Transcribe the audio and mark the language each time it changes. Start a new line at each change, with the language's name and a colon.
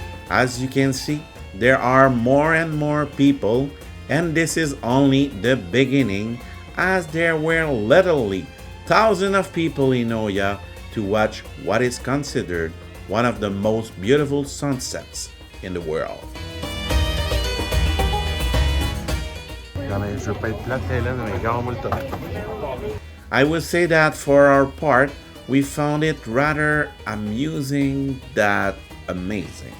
English: As you can see, there are more and more people, and this is only the beginning, as there were literally thousands of people in Oya to watch what is considered one of the most beautiful sunsets in the world.
French: Non, mais je veux pas être plate, Hélène, mais garde-moi le top.
English: I would say that for our part, we found it rather amusing than amazing.